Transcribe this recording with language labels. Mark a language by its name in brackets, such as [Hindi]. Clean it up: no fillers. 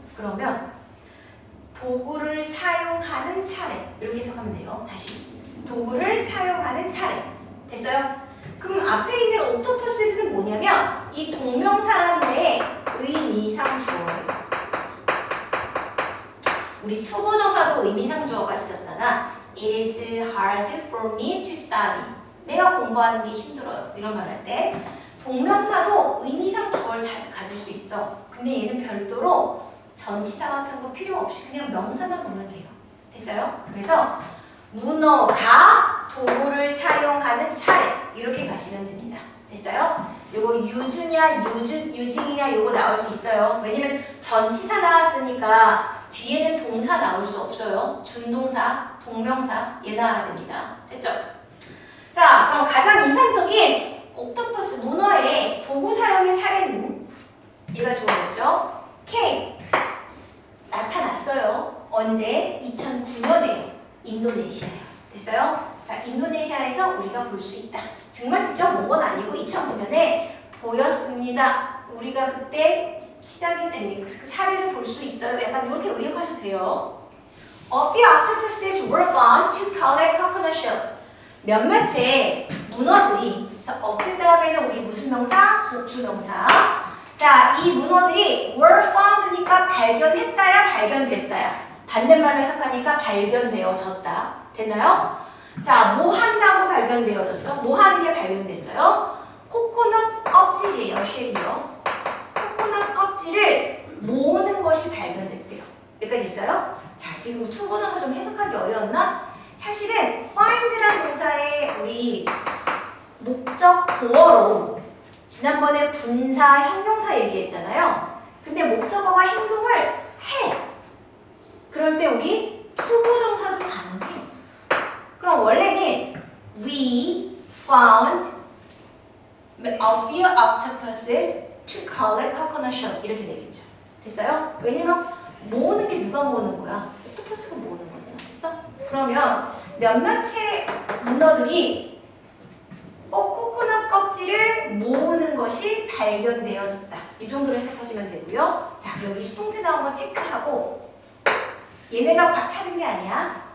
[Korean] 그러면 도구를 사용하는 사례 이렇게 해석하면 돼요. 다시 도구를 사용하는 사례 됐어요? 그럼 앞에 있는 옥토퍼스는 뭐냐면 이 동명사란 데에 의미상 주어예요. 우리 투부정사도 의미상 주어가 있었잖아. [English] It is hard for me to study. [Korean] 내가 공부하는 게 힘들어요. 이런 말 할 때 동명사도 의미상 주어를 가질 수 있어. 근데 얘는 별도로 전치사 같은 거 필요 없이 그냥 명사만 오면 돼요. 됐어요? 그래서 문어가 도구를 사용하는 사례 이렇게 가시면 됩니다. 됐어요? 요거 유징이냐 요거 나올 수 있어요. 왜냐면 전치사 나왔으니까 뒤에는 동사 나올 수 없어요. 준동사, 동명사 얘 나와야 됩니다. 됐죠? 자, 그럼 가장 인상적인 옥토퍼스 문어의 도구 사용의 사례는 얘가 주어졌죠? K 나타났어요. 언제? 2009년에 인도네시아요. 됐어요? 자, 인도네시아에서 우리가 볼 수 있다. 정말 직접 본 건 아니고 2009년에 보였습니다. 우리가 그때 그 사례를 볼 수 있어요. 약간 이렇게 의역하셔도 돼요. [English] A few octopuses were found to collect coconut shells. [Korean] 몇몇의 문어들이 그래서 a few 다음에는 우리 무슨 명사? 복수명사. 자, 이 문어들이 were found니까 발견했다야 발견됐다야. 반대말로 해석하니까 발견되어졌다. 됐나요? 자, 뭐 한다고 발견되어졌어? 뭐 하는 게 발견됐어요? 코코넛 껍질이에요. 쉘이요. 코코넛 껍질을 모으는 것이 발견됐대요. 여기까지 됐어요? 자, 지금 투부정사 좀 해석하기 어려웠나? 사실은 find라는 동사의 우리 목적 보어로 지난번에 분사, 형용사 얘기했잖아요. 근데 목적어가 행동을 해. 그럴 때 우리 투부정사도 가능해. 그럼 원래는 [English] we found a few octopuses to collect coconut shell [Korean] 이렇게 되겠죠. 됐어요? 왜냐면 모으는 게 누가 모으는 거야? 옥토퍼스가 모으는 거잖아. 됐어? 그러면 몇몇의 문어들이 코코넛 껍질을 모으는 것이 발견되어졌다. 이 정도로 해석하시면 되고요. 자, 여기 수동태 나온 거 체크하고 얘네가 찾은 게 아니야.